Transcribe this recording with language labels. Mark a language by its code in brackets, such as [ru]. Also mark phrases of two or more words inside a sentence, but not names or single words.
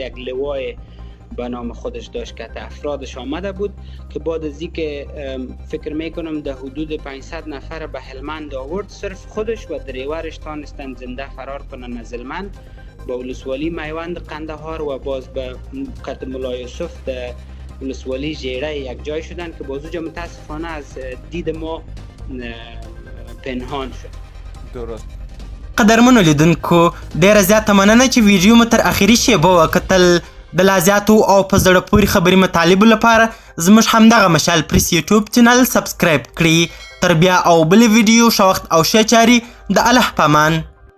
[fa] یک لوای به نام خودش داشت که افرادش آمده بود که بعد از اینکه فکر میکنم در حدود 500 نفر به هلمند آورد، صرف خودش و دریورش تانستند زنده فرار کنن از هلمند با ولسوالی میوند قندهار و باز به قط ملا یوسف در ولسوالی جیره یک جای شدن که بازوجا متاسفانه از دید ما پنهان شد. درست. [ps] قدرمنو لیدونکو، ډیره زیاته مننه چې ویډیو مو تر اخري شیبه وکتل. د لا زیاتو او په زړه پورې خبري مطالبو لپاره زموږ همدغه مشال پریس یوټیوب [en] channel subscribe [ps] کړئ. تر بیا او بلې ویډیو ښه وخت او ښې چارې د الله په امان.